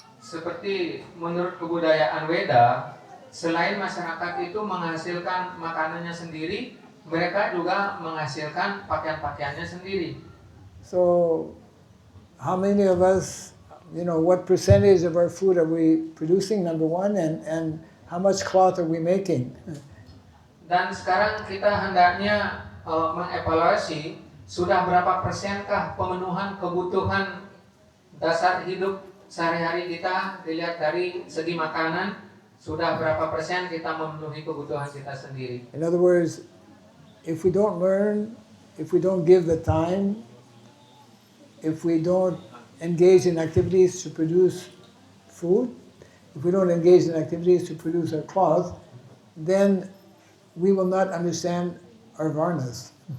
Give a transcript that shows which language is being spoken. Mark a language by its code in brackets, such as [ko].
[id] seperti menurut kebudayaan Weda, selain masyarakat itu menghasilkan makanannya sendiri, mereka juga menghasilkan pakaian-pakaiannya sendiri. [en] So, how many of us, what percentage of our food are we producing, number one, and how much cloth are we making? [id] Dan sekarang kita hendaknya mengevaluasi sudah berapa persenkah pemenuhan kebutuhan dasar hidup sehari-hari kita, dilihat dari segi makanan, sudah berapa persen kita memenuhi kebutuhan kita sendiri. [en] In other words, if we don't learn, if we don't give the time, if we don't engage in activities to produce food, if we don't engage in activities to produce our cloth, then we will not understand our varnas.